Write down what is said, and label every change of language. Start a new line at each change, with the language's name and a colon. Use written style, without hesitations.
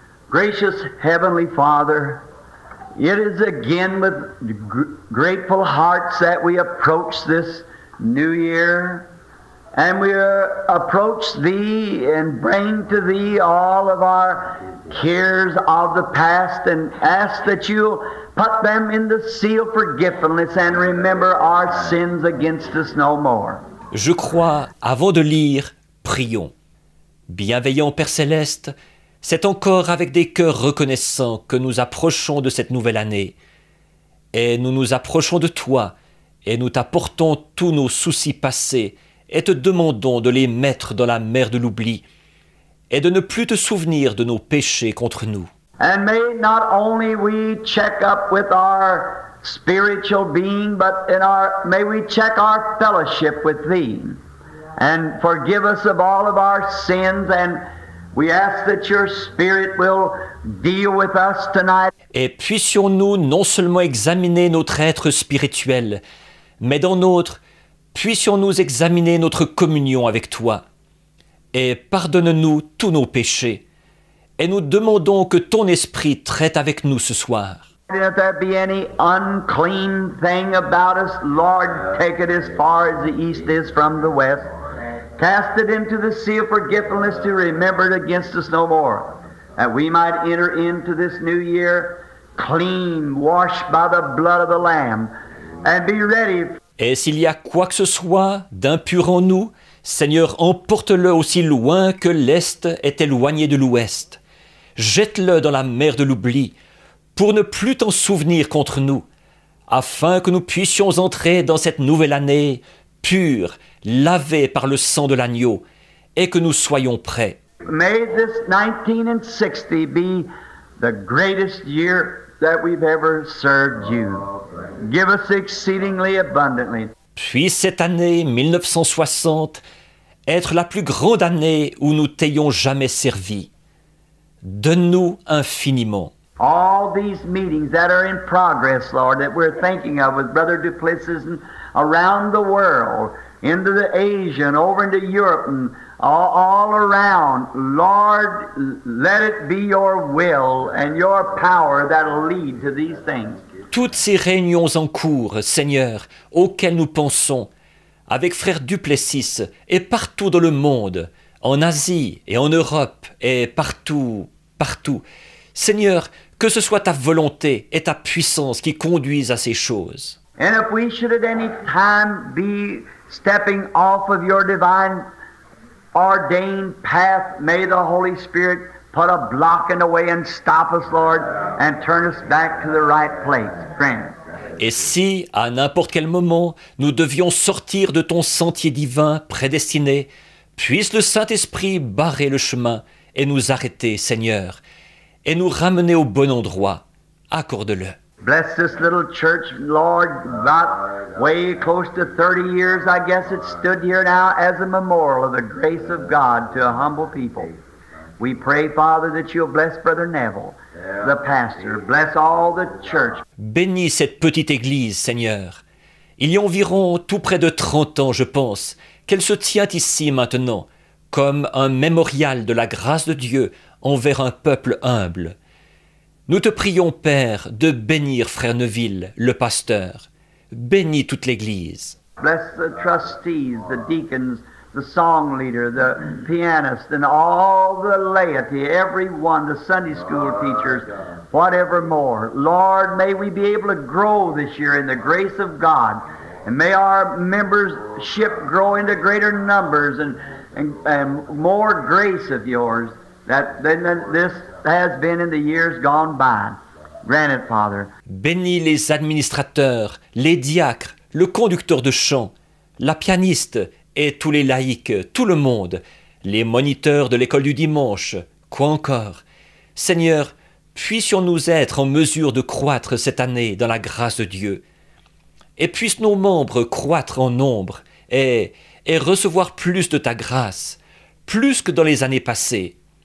English: Gracious Heavenly Father, it is again with grateful hearts that we approach this new year, and we approach Thee and bring to Thee all of our cares of the past and ask that You'll put them in the seal of forgiveness and remember our sins against us no more.
French: Je crois, avant de lire, prions. Bienveillant Père Céleste, C'est encore avec des cœurs reconnaissants que nous approchons de cette nouvelle année. Et nous nous approchons de toi, et nous t'apportons tous nos soucis passés, et te demandons de les mettre dans la mer de l'oubli, et de ne plus te souvenir de nos péchés contre nous.
English: And may not only we check up with our spiritual being, but may we check our fellowship with Thee, and forgive us of all of our sins, and we ask that Your Spirit will deal with us tonight.
French: Et puissions-nous non seulement examiner notre être spirituel, mais dans notre, puissions-nous examiner notre communion avec toi. Et pardonne-nous tous nos péchés. Et nous demandons que ton esprit traite avec nous ce soir.
English: And if there be any unclean thing about us, Lord, take it as far as the east is from the west. Cast it into the sea of forgetfulness to remember it against us no more. That we might enter into this new year clean, washed by the blood of the Lamb, and be ready.
French: Et s'il y a quoi que ce soit d'impur en nous, Seigneur, emporte-le aussi loin que l'Est est éloigné de l'Ouest. Jette-le dans la mer de l'oubli, pour ne plus t'en souvenir contre nous, afin que nous puissions entrer dans cette nouvelle année pure, lavée par le sang de l'agneau, et que nous soyons prêts.
English: May this 1960 be the greatest year that we've ever served you. Give us exceedingly abundantly.
French: Puis cette année 1960 être la plus grande année où nous t'ayons jamais servi. Donne-nous infiniment.
English: All these meetings that are in progress, Lord, that we're thinking of with Brother Duplessis and around the world, into the Asia and over into Europe and all around, Lord, let it be your will and your power that'll lead to these things.
French: Toutes ces réunions en cours, Seigneur, auxquelles nous pensons, avec frère Duplessis et partout dans le monde, en Asie et en Europe et partout, partout. Seigneur, que ce soit ta volonté et ta puissance qui conduisent à ces choses.
English: And if we should at any time be stepping off of your divine ordained path, may the Holy Spirit put a block in the way and stop us, Lord, and turn us back to the right place, friend.
French: Et si, à n'importe quel moment, nous devions sortir de ton sentier divin prédestiné, puisse le Saint-Esprit barrer le chemin et nous arrêter, Seigneur, et nous ramener au bon endroit. Accorde-le.
English: Bless this little church, Lord, about way close to 30 years, I guess it stood here now as a memorial of the grace of God to a humble people. We pray, Father, that you'll bless Brother Neville, the pastor. Bless all the church.
French: Bénis cette petite église, Seigneur. Il y a environ tout près de 30 ans, je pense, qu'elle se tient ici maintenant, comme un mémorial de la grâce de Dieu envers un peuple humble. Nous te prions, Père, de bénir Frère Neville, le pasteur. Bénis toute l'Église.
English: Bless the trustees, the deacons, the song leader, the pianist, and all the laity, everyone, the Sunday school teachers, whatever more. Lord, may we be able to grow this year in the grace of God, and may our membership grow into greater numbers and more grace of yours than this has been in the years gone by. Grant it, Father.
French: Bénis les administrateurs, les diacres, le conducteur de chant, la pianiste et tous les laïcs, tout le monde, les moniteurs de l'école du dimanche, quoi encore. Seigneur, puissions-nous être en mesure de croître cette année dans la grâce de Dieu, et puissent nos membres croître en nombre et recevoir plus de ta grâce, plus que dans les années passées.